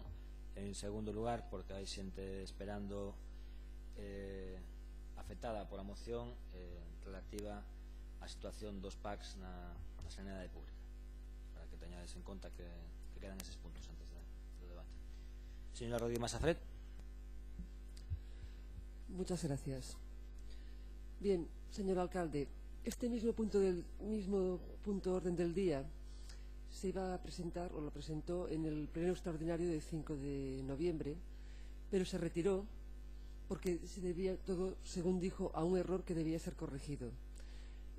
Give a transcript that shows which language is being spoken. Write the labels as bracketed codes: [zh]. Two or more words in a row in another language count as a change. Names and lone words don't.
[gl] En segundo lugar, porque hai xente esperando afectada pola moción relativa á situación dos PACs na sanidade pública, para que teñades en conta que quedan eses puntos antes do debate. Señora Rodríguez Masafret. [es] Muchas gracias. Bien, señor alcalde, este mismo punto orden del día se iba a presentar, o lo presentó, en el pleno extraordinario del 5 de noviembre, pero se retiró porque se debía todo, según dijo, a un error que debía ser corregido.